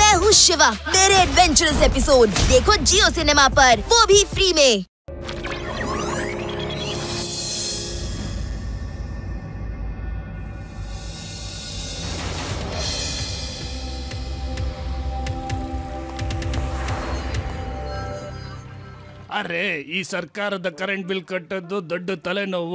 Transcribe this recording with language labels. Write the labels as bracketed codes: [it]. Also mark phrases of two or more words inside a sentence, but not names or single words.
[hi] हूँ शिवा। मेरे [en] adventurous episode [hi] देखो जियो सिनेमा पर, वो भी फ्री में। [kn] ಅರೆ ಈ ಸರ್ಕಾರದ [en] current bill [kn] ಕಟ್ಟದ್ದು ದೊಡ್ಡ ತಲೆನೋವು.